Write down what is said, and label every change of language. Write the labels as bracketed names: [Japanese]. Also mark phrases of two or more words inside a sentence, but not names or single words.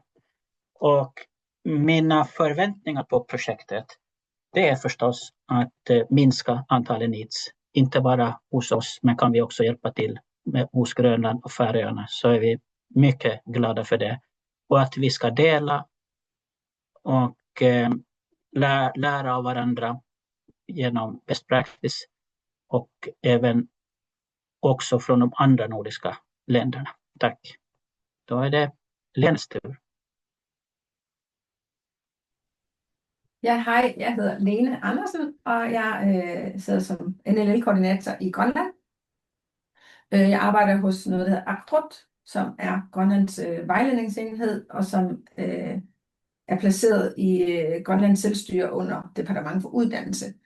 [Swedish] Och mina förväntningar på projektet, det är förstås att minska antalet NEETs. Inte bara hos oss, men kan vi också hjälpa till hos Grönland och Färöarna, så är vi mycket glada för det. Och att vi ska dela och lära av varandra genom [English] best practice [Swedish] och även också från de andra nordiska länderna. Tack. Då är det Lens tur. [Danish] Ja, hej, jeg hedder Lene Andersen, og jeg sidder som NLL-koordinator i Grønland. Jeg arbejder hos noget, der hedder Aktrut, som er Grønlands vejledningsenhed, og som er placeret i Grønlands selvstyre under Departement for Uddannelse.